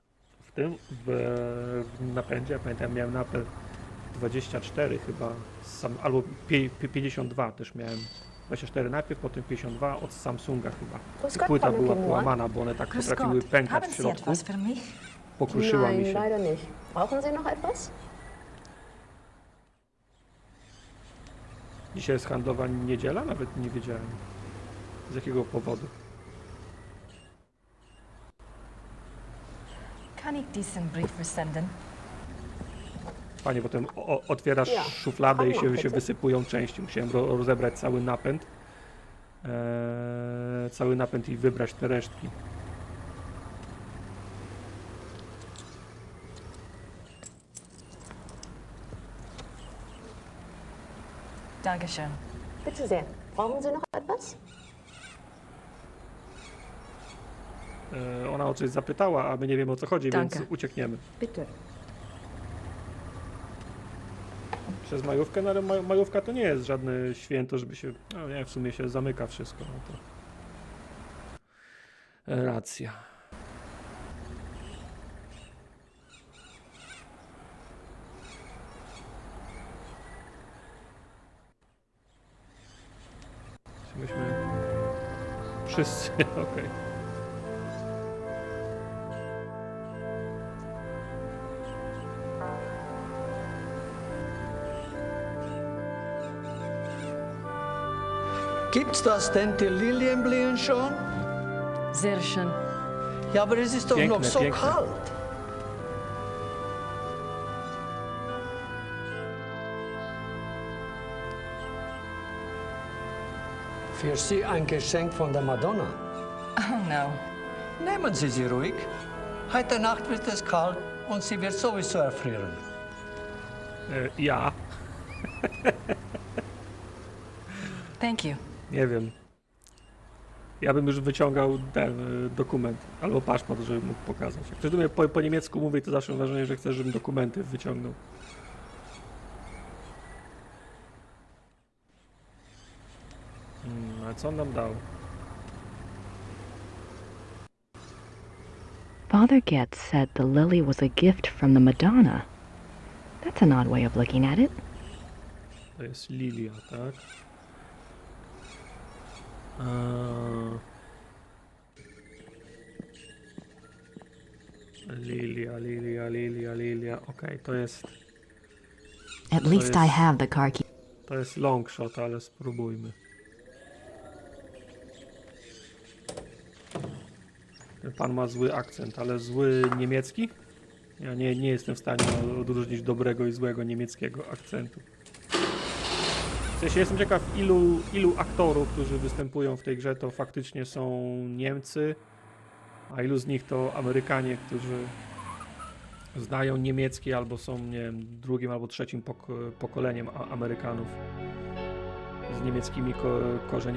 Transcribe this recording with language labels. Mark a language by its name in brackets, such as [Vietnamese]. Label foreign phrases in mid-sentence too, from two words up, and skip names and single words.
[Polish] W napędzie? Ja pamiętam, miałem napęd 24 chyba, albo 52 też miałem. 24 najpierw, potem 52 od Samsunga chyba. I płyta była połamana, bo one tak potrafiły pękać w środku. Pokruszyła mi się. [German] Leider nicht. Brauchen Sie noch etwas? [Polish] Dzisiaj jest handlowa niedziela? Nawet nie wiedziałem. Z jakiego powodu? [German] Kann ich diesen Brief versenden? [Polish] Fajnie, potem otwierasz szufladę i się wysypują części. Musiałem rozebrać cały napęd. Cały napęd i wybrać te resztki. [German] Dankeschön. Bitte sehr. Brauchen Sie noch etwas? [Polish] Ona o coś zapytała, a my nie wiemy, o co chodzi, [German] Danke. [Polish] więc uciekniemy. [German] Bitte. [Polish] Przez majówkę, no ale majówka to nie jest żadne święto, żeby się... No nie, w sumie się zamyka wszystko. No to... Racja. Myśmy... Wszyscy, okej. [German] Gibt's das denn, die Lilien blühen schon? Sehr schön. Ja, aber es ist doch [Polish] Piękne, [German] noch so [Polish] piękne. [German] kalt. Für Sie ein Geschenk von der Madonna. [English] Oh no. [German] Nehmen Sie sie ruhig. Heute Nacht wird es kalt und sie wird sowieso erfrieren. [Polish] Ja, [English] Thank you. [Polish] nie wiem. Ja bym już wyciągał ten dokument albo paszport, żeby mógł pokazać. Jak ktoś do mnie po niemiecku mówi, to zawsze mam wrażenie, że chce, żebym dokumenty wyciągnął. A co on nam dał? [English] Father Getz said the lily was a gift from the Madonna. That's an odd way of looking at it. [Polish] To jest lilia, tak? Lilia. Okej, to jest... [English] At least I have the car key. [Polish] To jest [English] long shot, [Polish] ale spróbujmy. Ten pan ma zły akcent, ale zły niemiecki? Ja nie jestem w stanie odróżnić dobrego i złego niemieckiego akcentu. W sensie jestem ciekaw, ilu aktorów, którzy występują w tej grze, to faktycznie są Niemcy, a ilu z nich to Amerykanie, którzy znają niemiecki albo są, nie wiem, drugim albo trzecim pokoleniem Amerykanów z niemieckimi korzeniami.